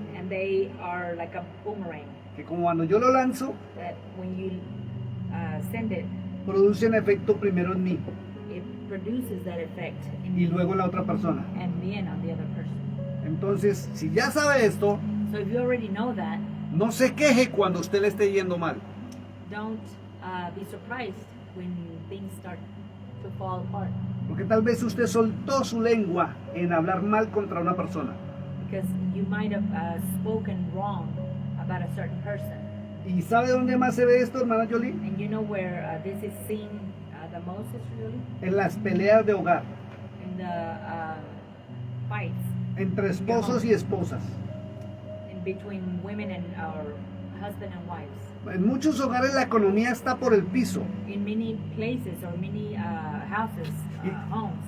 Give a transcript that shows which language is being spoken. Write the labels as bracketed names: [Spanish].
[English] and they are like a boomerang [Spanish] Que como cuando yo lo lanzo, [English] that when you send it, [Spanish] producen efecto primero en mí [English] it produces that effect in [Spanish] y [English] you [Spanish] luego en la otra persona. [English] and then on the other person. [Spanish] Entonces, si ya sabe esto, [English] So if you already know that, [Spanish] no se queje cuando usted le esté yendo mal. [English] don't be surprised when things start to fall apart, [Spanish] Porque tal vez usted soltó su lengua en hablar mal contra una persona. [English] because you might have spoken wrong about a certain person. [Spanish] ¿Y sabe dónde más se ve esto, hermana Jolie? [English] And you know where this is seen the most is really [Spanish] En las peleas de hogar, [English] in the fights [Spanish] entre esposos y esposas. [English] in between women and our husband and wives. [Spanish] En muchos hogares la economía está por el piso [English] In many places or many houses, homes,